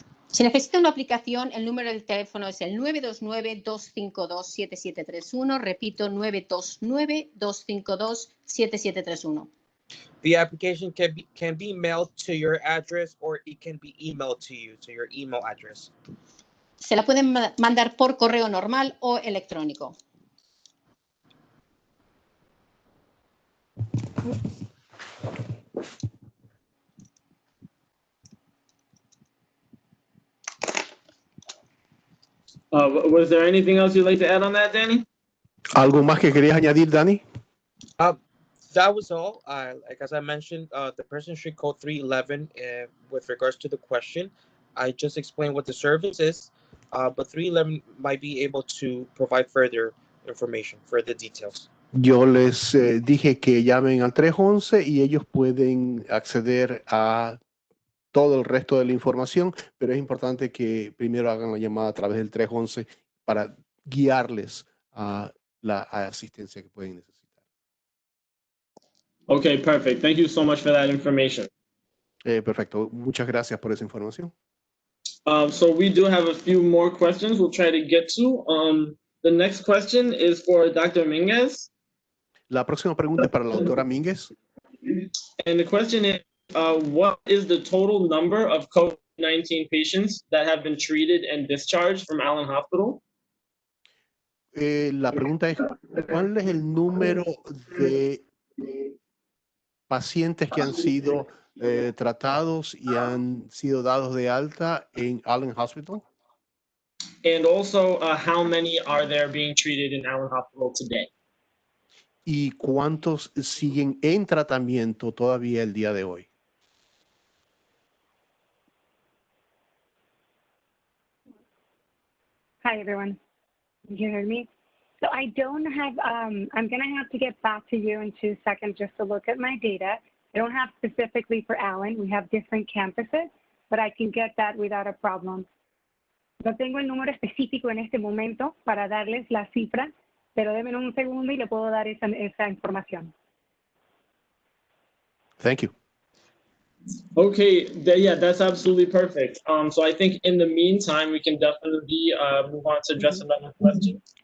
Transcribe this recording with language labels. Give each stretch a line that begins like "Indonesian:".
Spanish: Si necesita una aplicación, el número del teléfono es el 929-252-7731. Repito, 929-252-7731.
English: The application can be mailed to your address or it can be emailed to you, to your email address.
Spanish: Se la pueden mandar por correo normal o electrónico.
English: Was there anything else you'd like to add on that, Danny?
Spanish: ¿Algo más que querías añadir, Danny?
English: That was all. Like as I mentioned, the person should call 311 with regards to the question. I just explained what the service is, but 311 might be able to provide further information, further details.
Spanish: Yo les dije que llamen al 311 y ellos pueden acceder a todo el resto de la información, pero es importante que primero hagan la llamada a través del 311 para guiarles a la asistencia que pueden necesitar.
English: Okay, perfect. Thank you so much for that information.
Spanish: Perfecto. Muchas gracias por esa información.
English: So we do have a few more questions we'll try to get to. The next question is for Dr. Minges.
Spanish: La próxima pregunta es para la doctora Minges.
English: And the question is, what is the total number of COVID-19 COVID-19 patients that have been treated and discharged from Allen Hospital?
Spanish: La pregunta es, ¿cuál es el número de pacientes que han sido tratados y han sido dados de alta en Allen Hospital?
English: And also, how many are there being treated in Allen Hospital today?
Spanish: ¿Y cuántos siguen en tratamiento todavía el día de hoy?
English: Hi, everyone. Can you hear me? So I don't have, I'm going to have to get back to you in 2 seconds just to look at my data. I don't have specifically for Allen. We have different campuses, but I can get that without a problem.
Spanish: No tengo el número específico en este momento para darles la cifra, pero denme un segundo y le puedo dar esa información.
English: Thank you. Okay, yeah, that's absolutely perfect. So I think in the meantime, we can definitely move on to address another question.